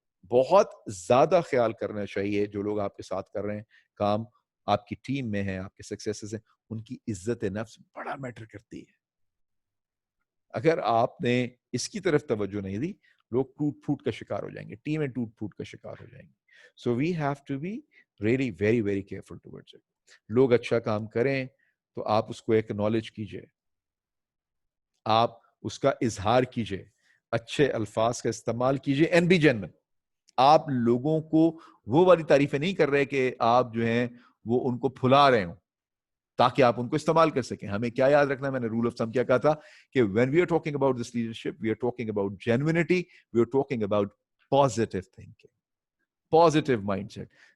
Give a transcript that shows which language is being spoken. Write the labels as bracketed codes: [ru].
[ur] بہت زیادہ خیال کرنا چاہیے جو لوگ آپ کے ساتھ کر رہے ہیں کام, آپ کی ٹیم میں ہیں, آپ کے سکسیسز ہیں, ان کی عزت نفس بڑا میٹر کرتی ہے. اگر آپ نے اس کی طرف توجہ نہیں دی, لوگ ٹوٹ پھوٹ کا شکار ہو جائیں گے, ٹیمیں ٹوٹ پھوٹ کا شکار ہو جائیں گی. [en] So we have to be really very very careful towards it. [ur] لوگ اچھا کام کریں تو آپ اس کو ایکنالج کیجئے, آپ اس کا اظہار کیجئے, اچھے الفاظ کا استعمال کیجئے, [en] And be genuine. [ur] آپ لوگوں کو وہ والی تعریفیں نہیں کر رہے کہ آپ جو ہیں وہ ان کو پھلا رہے ہوں تاکہ آپ ان کو استعمال کر سکیں. ہمیں کیا یاد رکھنا ہے, میں نے رول آف تھم کیا کہا تھا کہ [en] when we are talking about this leadership, we are talking about genuinity, we are talking about positive thinking, positive mindset.